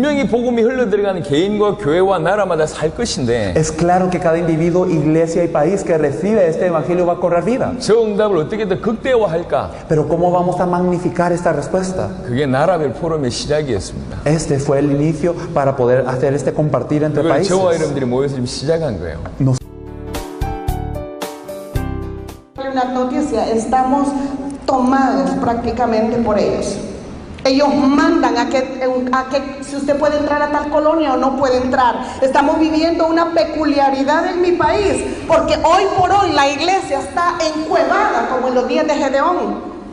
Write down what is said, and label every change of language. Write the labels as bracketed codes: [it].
[ko] 복음이 흘러들어가는 개인과 교회와 나라마다 살 것인데 [es] Es claro que cada individuo, iglesia y país que recibe este evangelio va a cobrar vida. [ko] 저 응답을 어떻게 더 극대화할까? [es] Pero ¿cómo vamos a magnificar esta respuesta? [ko] 그게 나라별 포럼의 시작이었습니다. [es] Este fue el inicio para poder hacer este compartir entre [ko] 그걸 [es] países. [ko] 저와 여러분들이 모여서 지금 시작한 거예요. [es] Una noticia, estamos tomados prácticamente por ellos. Ellos mandan a que si usted puede entrar a tal colonia o no puede entrar. Estamos viviendo una peculiaridad en mi país, porque hoy por hoy la iglesia está encuevada como en los días de Gedeón.